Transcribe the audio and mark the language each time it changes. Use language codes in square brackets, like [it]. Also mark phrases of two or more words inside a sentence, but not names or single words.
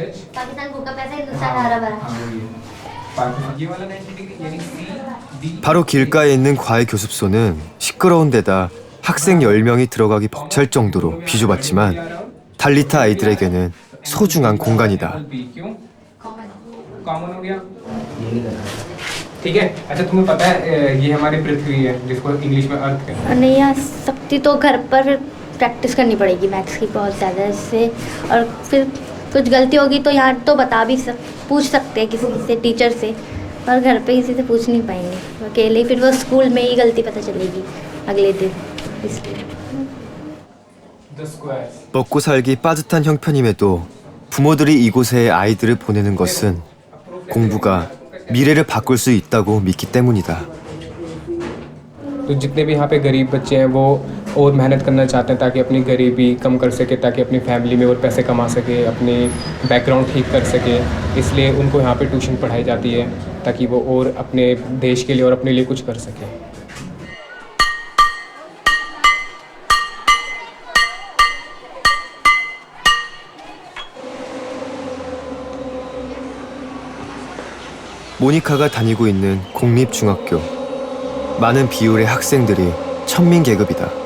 [ko] 바로 길가에 있는 과외 교습소는 시끄러운 데다 학생 10명이 들어가기 벅찰 정도로 비좁았지만 달리타 아이들에게는 소중한 공간이다. [hi] ठीक है अच्छा तुम्हें पता है ये हमारी पृथ्वी है जिसको इंग्लिश में अर्थ कहते हैं नहीं आ सकती तो घर पर प्रैक्टिस करनी पड़ेगी मैथ्स की बहुत ज़्यादा इससे और फिर कुछ गलती होगी तो यहाँ तो पूछ सकते हैं किसी से टीचर से पर घर पे किसी से पूछ नहीं पाएंगे अकेले फिर वो स्कूल में ही गलती पता चलेगी अगले दिन इसलिए [ko] 먹고 살기 빠듯한 형편임에도 부모들이 이곳에 아이들을 보내는 것은 공부가 미래를 바꿀 수 있다고 믿기 때문이다. [hi] तो जितने भी यहाँ पे गरीब बच्चे हैं वो और मेहनत करना चाहते हैं ताकि अपनी गरीबी कम कर सके ताकि अपनी फैमिली में और पैसे कमा सके अपनी बैकग्राउंड ठीक कर सके इसलिए उनको यहाँ पे ट्यूशन पढ़ाई जाती है ताकि वो और अपने देश के लिए और अपने लिए कुछ कर सके [ko] 모니카가 다니고 있는 공립중학교. 많은 비율의 학생들이 천민 계급이다.